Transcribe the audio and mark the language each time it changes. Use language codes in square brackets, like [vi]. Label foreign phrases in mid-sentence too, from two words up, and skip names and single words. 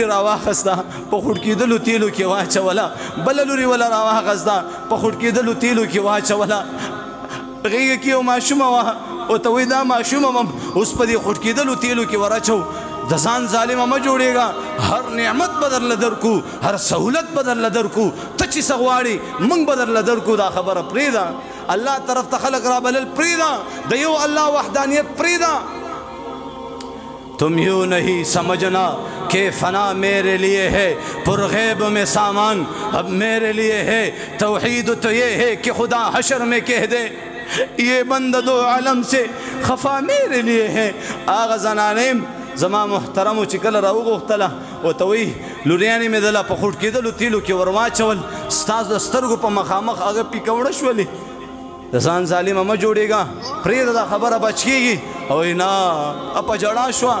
[ps] راواخسته په خوټ کېدلو تیلو کې واچوله بله لوري وله راواخسته په خوټ کېدلو تیلو کې واچوله غېږه کې یو ماشومه وه ورته وایي دا ماشومه وم اوس په دې خوټ کېدلو تیلو کې ور د ځان ظالمه مه جوړېږه هر نعمت به درله درکو هر سهولت به درله درکو ته چې څه غواړې موږ به درله درکو دا خبره پرېږده الله طرف ته خلق رابلل پرېږده د یو الله وحدانیت پرېږده [ur] تم یوں نہیں سمجھنا کہ فنا میرے لیے ہے پرغیب میں سامان اب میرے لیے ہے توحید تو یہ ہے کہ خدا حشر میں کہہ دے یہ بند دو عالم سے خفا میرے لیے ہے [ps] آغا زنانیم زما محترمو چې کله راوغوښتله ورته وایي لوریانې مې دله په خوټ کېدلو تیلو کې ور واچول ستاسو د سترګو په مخامخ هغه پیکوړه شولې د ځان ظالمه مه جوړېږه پرېږده دا خبره بچ کېږي او نه په ژړا